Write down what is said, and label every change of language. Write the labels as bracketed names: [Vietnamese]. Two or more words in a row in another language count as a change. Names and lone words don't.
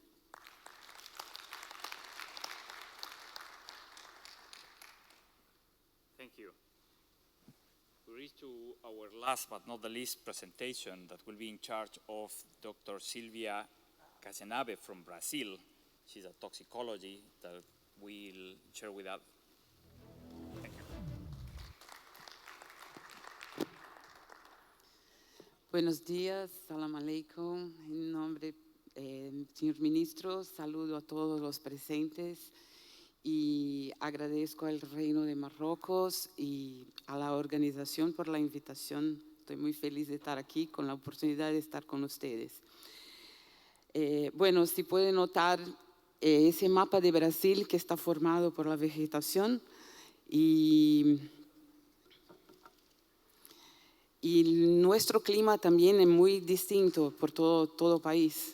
[English] Thank you. We reach to our last but not the least presentation that will be in charge of Dr. Silvia Casenave from Brazil. She's a toxicologist that will share with us. Thank you. [Spanish] Buenos días, [Arabic] سلام عليكم. [Spanish] En nombre del señor ministro, saludo a todos los presentes y agradezco al Reino de Marruecos y a la organización por la invitación. Estoy muy feliz de estar aquí con la oportunidad de estar con ustedes. Bueno, si pueden notar ese mapa de Brasil que está formado por la vegetación y nuestro clima también es muy distinto por todo país.